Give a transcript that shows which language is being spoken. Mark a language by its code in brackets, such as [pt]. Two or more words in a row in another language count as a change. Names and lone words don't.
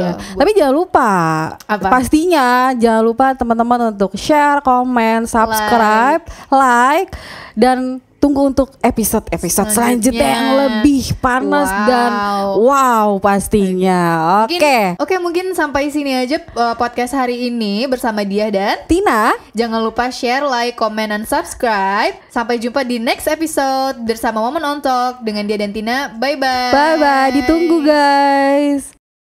[id] Tapi jangan lupa, pastinya jangan lupa teman-teman untuk share, komen, [en] subscribe, like [id] dan tunggu untuk episode-episode selanjutnya yang lebih panas dan wow pastinya. Oke, mungkin sampai sini aja podcast hari ini bersama Dia dan Tina. Jangan lupa [en] share, like, comment, [id] dan subscribe. Sampai jumpa di [en] next episode [id] bersama Woman on Talk dengan Dia dan Tina. Bye-bye. Bye-bye, ditunggu guys.